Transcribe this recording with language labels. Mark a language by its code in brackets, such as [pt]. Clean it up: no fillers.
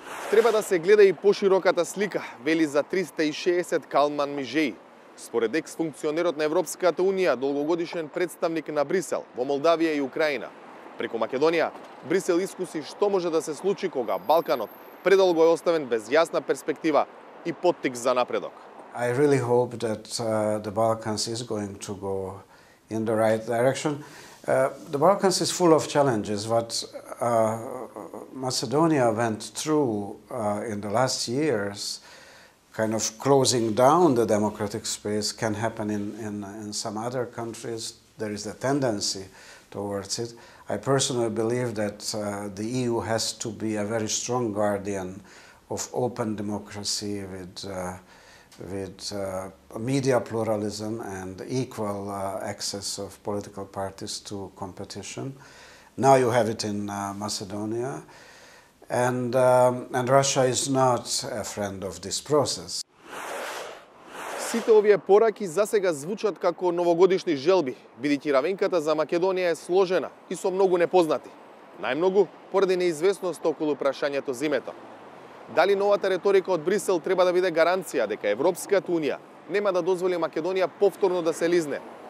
[mk] Треба да се гледа и пошироката слика, вели за 360 Калман Мижеј. Според екс-функционерот на Европската Унија, долгогодишен представник на Брисел во Молдавија и Украина. Преку Македонија, Брисел искуси што може да се случи кога Балканот предолго е оставен без јасна перспектива и поттик за напредок. [en] I really hope that the Balkans is going to go in the right direction. The Balkans is full of challenges. What Macedonia went through in the last years, kind of closing down the democratic space, can happen in some other countries. There is a tendency towards it. I personally believe that the EU has to be a very strong guardian of open democracy with media pluralism and equal access of political parties to competition. Now you have it in Macedonia, and Russia is not a friend of this process. [mk] Сите овие пораки засега звучат како новогодишни желби, бидејќи равенката за Македонија е сложена и со многу непознати. Најмногу поради неизвестност околу прашањето за името. Дали новата реторика од Брисел треба да биде гаранција дека Европската Унија нема да дозволи Македонија повторно да се лизне?